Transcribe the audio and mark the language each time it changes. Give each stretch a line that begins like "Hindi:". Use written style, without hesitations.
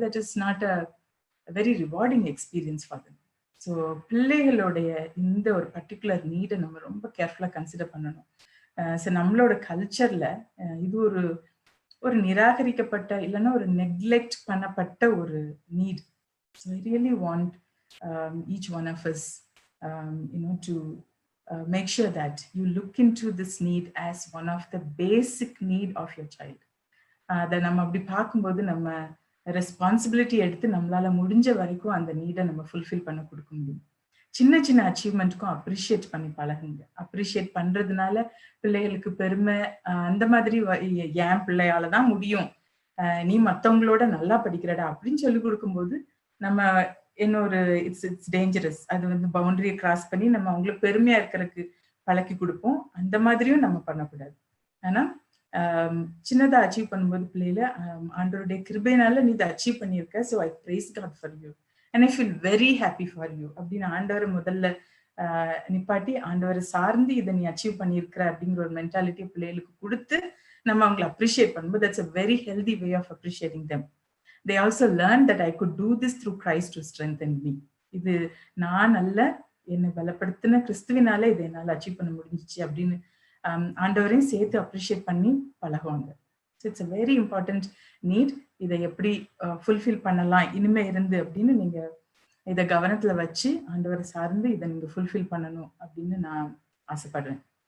English: That is not a very rewarding experience for them.
Tamil: So பிள்ளைகளுடைய இந்த ஒரு particular நீடை நம்ம ரொம்ப கேர்ஃபுல்லா கன்சிடர் பண்ணணும். ஸோ நம்மளோட கல்ச்சர்ல இது ஒரு நிராகரிக்கப்பட்ட இல்லைன்னா ஒரு நெக்லெக்ட் பண்ணப்பட்ட ஒரு NEET.
English: So I really want each one of us to make sure that you look into this need as one of the basic need of your child.
Tamil: அதை நம்ம அப்படி பார்க்கும்போது நம்ம ரெஸ்பான்சிபிலிட்டி எடுத்து நம்மளால முடிஞ்ச வரைக்கும் அந்த நீடை நம்ம ஃபுல்ஃபில் பண்ண கொடுக்க முடியும். சின்ன சின்ன அச்சீவ்மெண்ட்டுக்கும் அப்ரிஷியேட் பண்ணி பழகுங்க. அப்ரிஷியேட் பண்றதுனால பிள்ளைகளுக்கு பெருமை, அந்த மாதிரி என் பிள்ளையால தான் முடியும், நீ மற்றவங்களோட நல்லா படிக்கிறடா அப்படின்னு சொல்லி கொடுக்கும்போது நம்ம இன்னொரு
English: It's dangerous.
Tamil: அது வந்து பவுண்டரியை கிராஸ் பண்ணி நம்ம அவங்களுக்கு பெருமையா இருக்கிறதுக்கு பழக்கி கொடுப்போம். அந்த மாதிரியும் நம்ம பண்ணக்கூடாது. ஆனா சின்னதா அச்சீவ் பண்ணும்போது பிள்ளையில ஆண்டவருடைய கிருபையினால நீ இதை அச்சீவ் பண்ணியிருக்க,
English: so I praise God for you
Tamil: and I feel very happy for you அப்படின்னு ஆண்டவரை முதல்ல நிப்பாட்டி ஆண்டவரை சார்ந்து இதை நீ அச்சீவ் பண்ணியிருக்கிற அப்படிங்கிற ஒரு மென்டாலிட்டியை பிள்ளைகளுக்கு கொடுத்து நம்ம அவங்களை அப்ரிஷியேட் பண்ணும்போது
English: that's a very healthy way of appreciating them. They also learned that I could do this through Christ who strengthened me.
Tamil: இது நான் அல்ல, என்னை பலப்படுத்தின கிறிஸ்துவினால இதை என்னால் அச்சீவ் பண்ண முடிஞ்சிச்சு அப்படின்னு ஆண்டவரையும் சேர்த்து அப்ரிஷியேட் பண்ணி பழகுவாங்க. So
English: It's a very important need.
Tamil: இதை எப்படி ஃபுல்ஃபில் பண்ணலாம் இனிமே இருந்து அப்படின்னு நீங்க இதை கவனத்துல வச்சு ஆண்டவரை சார்ந்து இதை நீங்க ஃபுல்ஃபில் பண்ணணும் அப்படின்னு நான் ஆசைப்படுறேன்.